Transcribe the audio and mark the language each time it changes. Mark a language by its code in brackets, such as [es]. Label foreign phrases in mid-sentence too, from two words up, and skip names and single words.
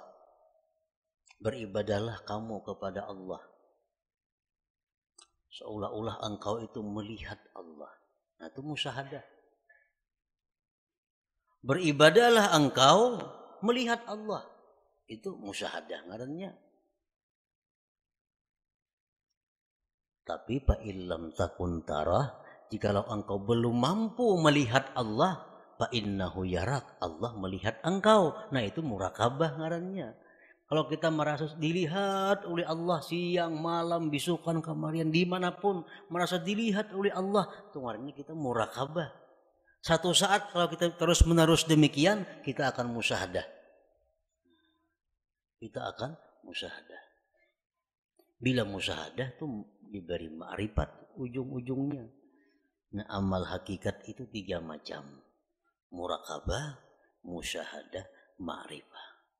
[id] Beribadahlah kamu kepada Allah seolah-olah engkau itu melihat Allah. Nah itu musyahadah. Beribadahlah engkau melihat Allah. Itu musyahadah ngarannya. Tapi [ar] فإن لم تكن تراه, [id] jikalau engkau belum mampu melihat Allah, [ar] فإنه يراك, [id] Allah melihat engkau. Nah itu muraqabah ngarannya. Kalau kita merasa dilihat oleh Allah siang, malam, bisukan, kamarian, dimanapun merasa dilihat oleh Allah, itu ngarannya kita muraqabah. Satu saat kalau kita terus menerus demikian, kita akan musyahadah. Kita akan musyahadah. Bila musyahadah itu diberi ma'rifat ujung-ujungnya. Nah amal hakikat itu 3 macam. Muraqabah, musyahadah, ma'rifah.